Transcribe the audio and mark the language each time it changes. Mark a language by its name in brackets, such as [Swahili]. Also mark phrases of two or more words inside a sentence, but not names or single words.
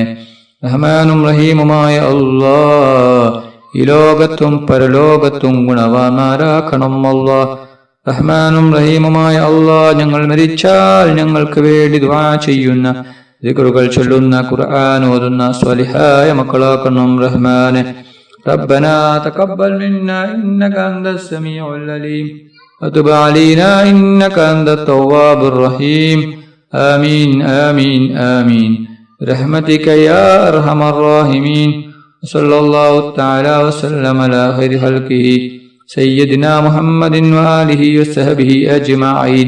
[Malayalam] റഹ്മാനും റഹീമുമായ അല്ലാഹ് ഈ ലോകത്തും പരലോകത്തും ഗുണവാന്മാരാക്കണം അല്ലാഹ്. റഹ്മാനും റഹീമുമായ അല്ലാഹ് ഞങ്ങൾ മരിച്ചാൽ ഞങ്ങൾക്ക് വേണ്ടി ദുആ ചെയ്യുന്ന, ദിക്റുകൾ ചൊല്ലുന്ന, ഖുർആൻ ഓതുന്ന സ്വാലിഹായ മക്കളാക്കണം റഹ്മാനെ. [Arabic] ربنا تقبل منا إنك أنت السميع العليم وتب علينا إنك أنت التواب الرحيم آمين آمين آمين برحمتك يا أرحم الراحمين. صلى الله تعالى وسلم على خير خلقه سيدنا محمد وآله وصحبه أجمعين.